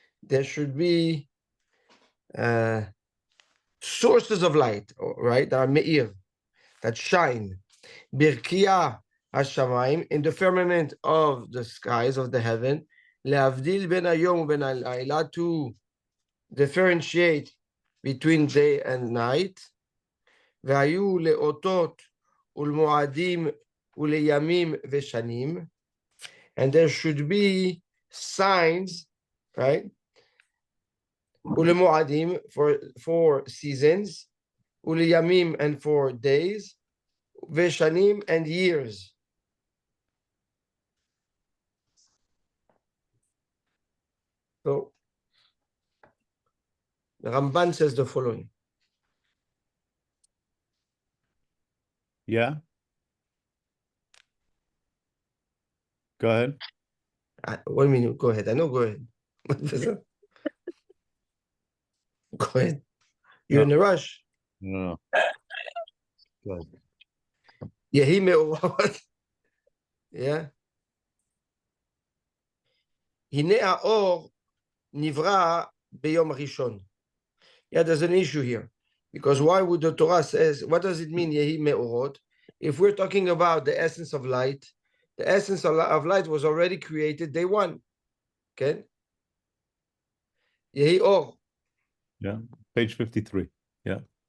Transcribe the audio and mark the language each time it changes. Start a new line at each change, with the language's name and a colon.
English: There should be sources of light, right? That are me'ir, that shine.
Hebrew: Birkia Hashamayim,
English: in the firmament of the skies of the heaven.
Hebrew: Le'avdil ben hayom ben halayla,
English: to differentiate between day and night.
Hebrew: והיו לאותות ולמועדים ולימים ושנים.
English: And there should be signs, right?
Hebrew: ולמועדים
English: for seasons,
Hebrew: ולימים
English: and for days,
Hebrew: ושנים
English: and years. So the Ramban says the following. Yeah. Go ahead. 1 minute. Go ahead. I know. Go ahead. Go ahead. You're in a rush. No. Go ahead.
Hebrew: יהי מאורות.
English: Yeah.
Hebrew: הנה האור נברא ביום הראשון.
English: Yeah, there's an issue here. Because why would the Torah says, what does it mean, Yehi Me'orot? If we're talking about the essence of light, the essence of light was already created day one. Okay? Yehi Or. Yeah, page 53. Yeah.